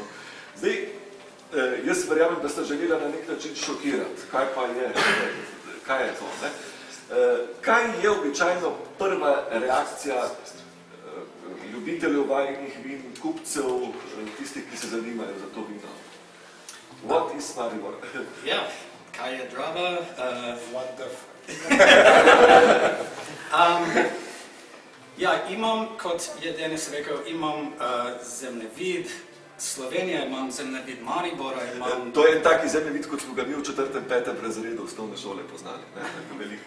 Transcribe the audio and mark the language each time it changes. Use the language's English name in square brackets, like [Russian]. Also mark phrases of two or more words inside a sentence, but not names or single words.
[Slovenian] Zdaj, jaz verjamem, da ste želela na nek način šokirati, kaj pa je, kaj je to, ne? Kaj je običajno prva reakcija ljubiteljev vajnih vin, kupcev, tistih, ki se zanimajo za to vino? [English] What is Maribor? [Slovenian] Ja, kaj je Drava? [English] What the f... [Slovenian] Ja, imam, kot je Denis rekel, imam zemljevid Slovenije, imam zemljevid Maribora, imam... To je en taki zemljevid, kot smo ga mi v 4. 5. razredu osnovne šole poznali, ne, tako veliki.